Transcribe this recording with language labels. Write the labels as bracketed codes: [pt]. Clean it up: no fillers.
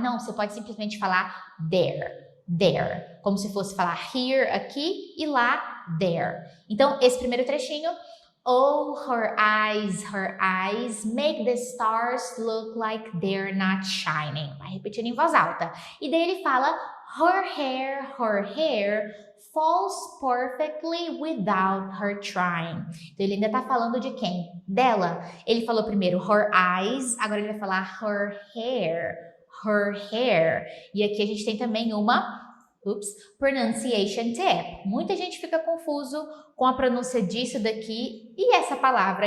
[pt] Não, você pode simplesmente falar there, como se fosse falar here aqui e lá there. Então, esse primeiro trechinho, [en] oh, her eyes make the stars look like they're not shining. [pt] Vai repetindo em voz alta. E daí ele fala, [en] her hair falls perfectly without her trying. [pt] Então, ele ainda tá falando de quem? Dela. Ele falou primeiro her eyes, agora ele vai falar her hair. Her hair. E aqui a gente tem também uma pronunciation tip. Muita gente fica confuso com a pronúncia disso daqui e essa palavra.